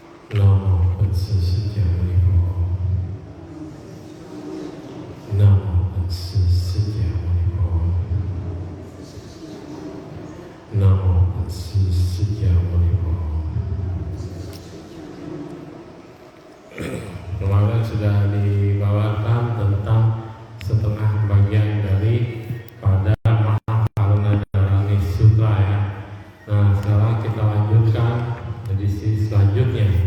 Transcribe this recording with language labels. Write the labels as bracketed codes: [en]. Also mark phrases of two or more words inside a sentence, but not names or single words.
[sa] Namo Tassa Sejamuni Bho. Namo Tassa Sejamuni Bho. Namo Tassa Sejamuni Bho. [id] Kemarin sudah dibawakan tentang setengah bagian dari pada Mahakarunadharani Sutra ya. Nah, sekarang kita lanjutkan edisi selanjutnya.